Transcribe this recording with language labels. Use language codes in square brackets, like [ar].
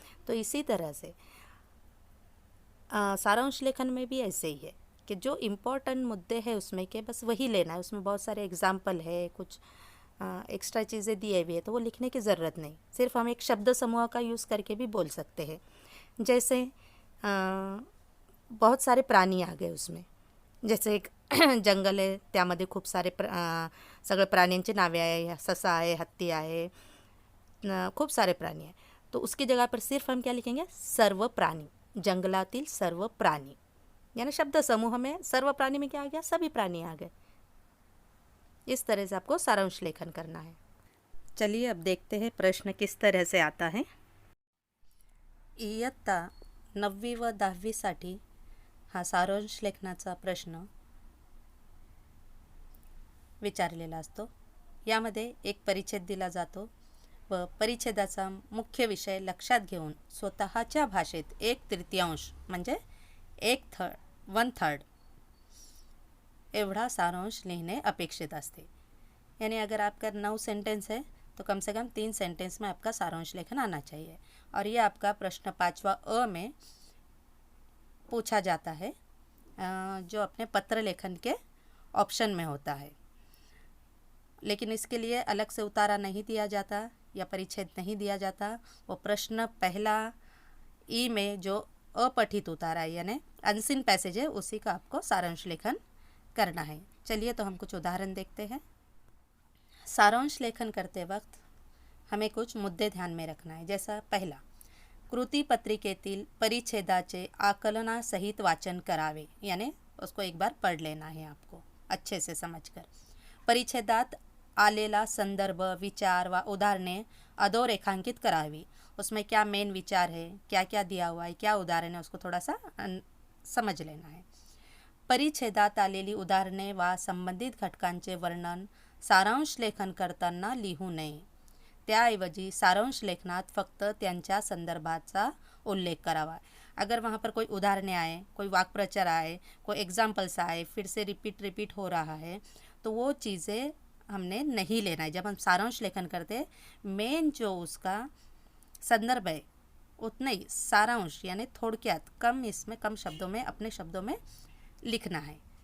[hi] तो इसी तरह से सारांश लेखन में भी ऐसे ही है कि जो इम्पोर्टेंट मुद्दे हैं उसमें के बस वही लेना है। उसमें बहुत सारे एग्जाम्पल है, कुछ एक्स्ट्रा चीज़ें दी हुई है तो वो लिखने की ज़रूरत नहीं। सिर्फ हम एक शब्द समूह का यूज़ करके भी बोल सकते हैं। जैसे बहुत सारे प्राणी आ गए उसमें, [mr] जैसे एक जंगल आहे, त्यामध्ये खूप सारे सगळे प्राण्यांची नावे आहे, ससा आहे, हत्ती आहे, खूप सारे प्राणी आहे। [hi] तो उसकी जगह पर सिर्फ हम क्या लिखेंगे, सर्व प्राणी, [mr] जंगलातील सर्व प्राणी। [hi] यानी शब्द समूह में सर्व प्राणी में क्या आ गया, सभी प्राणी आ गए। इस तरह से आपको सारांश लेखन करना है। चलिए अब देखते हैं प्रश्न किस तरह से आता है। [mr] इयत्ता 9वी व 10वीसाठी हा सारांश लेखनाचा प्रश्न विचारलेला असतो। यामध्ये एक परिच्छेद दिला जातो व परिच्छेदाचा मुख्य विषय लक्षात घेऊन स्वतःच्या भाषेत 1/3 म्हणजे 1/3 एवढा सारांश लिखने अपेक्षित असते। [hi] यानी अगर आपका 9 सेंटेंस है तो कम से कम 3 सेंटेंस में आपका सारांश लेखन आना चाहिए। और ये आपका प्रश्न 5वां में पूछा जाता है, जो अपने पत्र लेखन के ऑप्शन में होता है। लेकिन इसके लिए अलग से उतारा नहीं दिया जाता या परिच्छेद नहीं दिया जाता। वो प्रश्न पहला ई में जो अपठित उतारा है यानी अनसीन पैसेज है, उसी का आपको सारांश लेखन करना है। चलिए तो हम कुछ उदाहरण देखते हैं। सारांश लेखन करते वक्त हमें कुछ मुद्दे ध्यान में रखना है। जैसा पहला, [mr] कृती पत्रिकेतील परिच्छेदाचे आकलनासहित वाचन करावे, [hi] यानी उसको एक बार पढ़ लेना है आपको अच्छे से समझकर। [mr] परिच्छेदात आलेला संदर्भ, विचार व उदाहरणे अधोरेखांकित करावी। [hi] उसमें क्या मेन विचार है, क्या क्या दिया हुआ है, क्या उदाहरण है, उसको थोड़ा सा समझ लेना है। [mr] परिच्छेदात आलेली उदाहरणे वा संबंधित घटकांचे वर्णन सारांश लेखन करताना लिहू नये। त्याऐवजी सारांश लेखनात फक्त त्यांच्या संदर्भाचा उल्लेख करावा। [hi] अगर वहाँ पर कोई उदाहरणें आए, कोई वाक्प्रचार आए, कोई एग्जाम्पल्स आए, फिर से रिपीट हो रहा है, तो वो चीज़ें हमने नहीं लेना है। जब हम सारांश लेखन करते हैं, मेन जो उसका संदर्भ है उतना ही सारांश यानी थोड़क्यात कम, इसमें कम शब्दों में, अपने शब्दों में लिखना है।